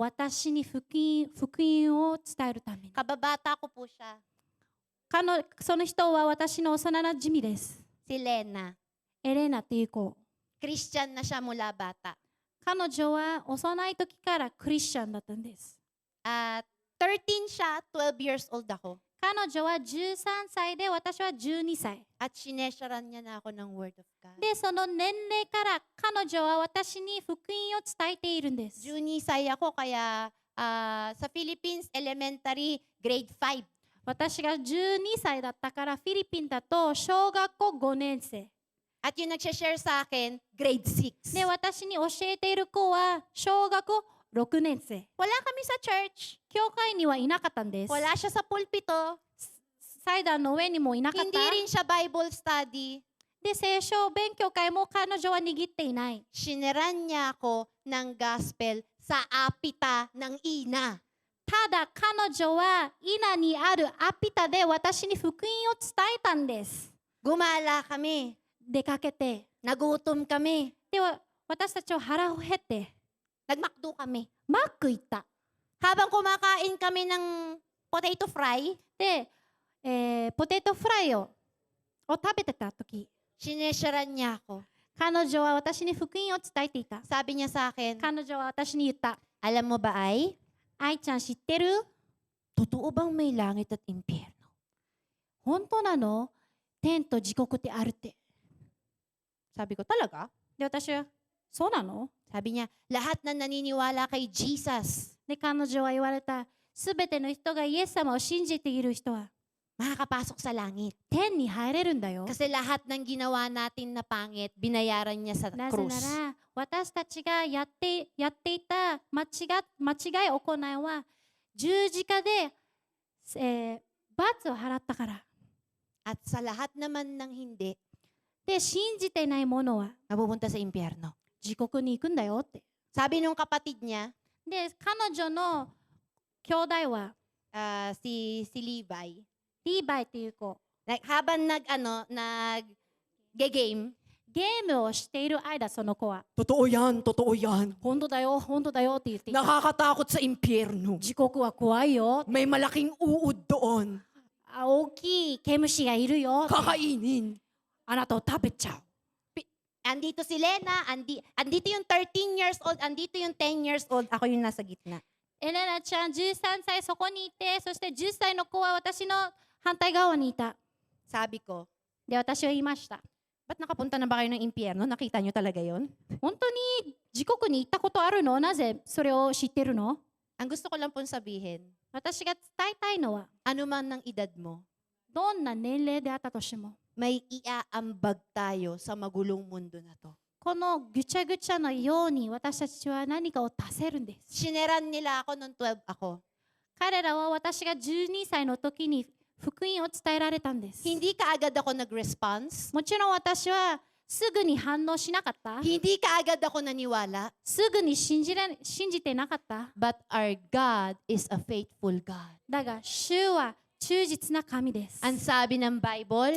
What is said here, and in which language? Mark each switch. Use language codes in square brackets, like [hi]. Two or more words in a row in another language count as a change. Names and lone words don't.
[ja] 私に福音を伝えるために。 [tl] Kababata ko po siya, [ja] その人は私の幼なじみです。 [tl] si Lena. [ja] エレナという子。 [tl] Christian na siya mula bata. [ja] 彼女は幼い時からクリスチャンだったんです。 [tl] At 13 siya, [en] 12 years old [tl] ako. [ja] 彼女は13歳で、私は12歳。 [tl] At sinesharan niya na ako ng [en] Word of God. [ja] で、その年齢から彼女は私に福音を伝えているんです。 [tl] 12歳 ako, kaya sa Philippines, [en] elementary, grade 5. [ja] 私が12歳だったから、フィリピンだと小学校5年生。 [tl] At yung nagsha-share sa akin, [en] grade 6. [ja] で、私に教えている子は小学校6年生。 [tl] Wala kami sa church. [ja] 教会にはいなかったんです。 [tl] Wala siya sa pulpito. [ja] 祭壇の上にもいなかっ [tl] Hindi [ja] た。 [tl] rin siya [en] Bible study. [ja] で、聖書勉強会も彼女は握っていない。 [tl] Sineran niya ako ng gospel sa apita ng ina. [ja] ただ彼女は稲にあるアピタで私に福音を伝えたんです。 [tl] Gumala kami. [ja] 出かけて。 [tl] Nagutom kami. [ja] では私たちは腹を減って [tl] Nagmakdo kami. [ja] マック行った。 [tl] Habang kumakain kami ng [en] potato fry, [ja] で、ポテトフライを食べてた時、 [tl] sinesharan niya ako. [ja] 彼女は私に福音を伝えていた。 [tl] Sabi niya sa akin, [ja] 彼女は私に言った。 [tl] alam mo ba ay, [ja] 愛ちゃん知ってる？ [tl] totoo bang may langit at impyerno? [ja] 本当なの？天と地獄ってあるって。 [tl] Sabi ko, talaga? [ja] で、私は、そうなの？ [tl] Sabi niya, lahat na naniniwala kay Jesus, [ja] で、彼女は言われた。すべての人がイエス様を信じている人は [tl] makakapasok sa langit. [ja] 天に入れるんだよ。 [tl] Kasi lahat ng ginawa natin na pangit, binayaran niya sa [ja] なぜ [tl] krus. [ja] なら、私たちがやっていた間違い行いは、十字架で、罰を払ったから。 [tl] At sa lahat naman ng hindi, [ja] で、信じていない者は [tl] mapupunta sa impyerno. [ja] 地獄に行くんだよって。 [tl] Sabi nung kapatid niya, [ja] で、彼女の兄弟は、 [tl] si Levi, [ja] リーバイっていう子、 [tl] habang nag-game, [ja] ゲームをしている間、その子は、 [tl] totoo yan, totoo yan. [ja] 本当だよ、本当だよって言っていた。 [tl] Nakakatakot sa impyerno. [ja] 地獄は怖いよ。 [tl] May malaking uod doon. [ja] 大きい毛虫がいるよ。 [tl] Kakainin. [ja] あなたを食べちゃう。 [tl] Andito si Lena, andito yung [en] 13 years old, [tl] andito yung [en] 10 years old, [tl] ako yung nasa gitna. [ja] エレナちゃん13歳そこにいて、そして10歳の子は私の反対側にいた。 [tl] Sabi ko, [ja] で、私は言いました。 [tl] ba't nakapunta na ba kayo ng impyerno? Nakita nyo talaga yon? [ja] 本当に地獄に行ったことあるの？なぜそれを知ってるの？ [tl] Ang gusto ko lang pong sabihin, [ja] 私が伝えたいのは、 [tl] ano man ng edad mo, [ja] どんな年齢であったとしても、 [tl] may iaambag tayo sa magulong mundo na to. [ja] このぐちゃぐちゃのように私たちは何かを足せるんです。 [tl] Sineran nila ako nung 12 ako. [ja] 彼らは私が12歳の時に福音を伝えられたんです。 [tl] Hindi kaagad ako nag-response. [ja] もちろん私はすぐに反応しなかった。 [tl] Hindi kaagad ako naniwala. [ja] すぐに信じてなかった。 [en] But our God is a faithful God. [ja] だが、主は忠実な神です。 [tl] Ang sabi ng Bible,